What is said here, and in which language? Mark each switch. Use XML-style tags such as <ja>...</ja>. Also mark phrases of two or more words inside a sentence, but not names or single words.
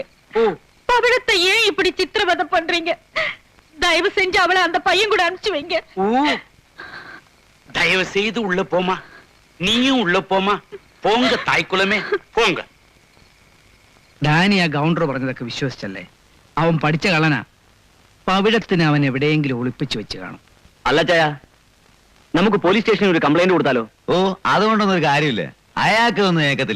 <ta>பவிழத்தை ஏன் இப்படி சித்திரவதை பண்றீங்க? தயவு செஞ்சு அவளை அந்த பையன் கூட அனுப்பிச்சு வைங்க. தயவு செய்து உள்ள போமா. நீயும் உள்ள போமா. போங்க தாய்க்குலமே போங்க.</ta> <ml>ഡാനി ആ ഗൗണ്ടർ പറഞ്ഞതൊക്കെ വിശ്വസിച്ചല്ലേ? അവൻ പഠിച്ച കളനാ. പവിഴത്തിന് അവൻ എവിടെയെങ്കിലും ഒളിപ്പിച്ചു വെച്ച് കാണും. അല്ല ചായ, നമുക്ക് പോലീസ് സ്റ്റേഷനിൽ ഒരു കംപ്ലൈന്റ് കൊടുത്താലോ? ഓ, അതുകൊണ്ടൊന്നും ഒരു കാര്യമില്ല. അയാൾക്ക് ഒന്നും ഏക്കത്തില്ല.</ml>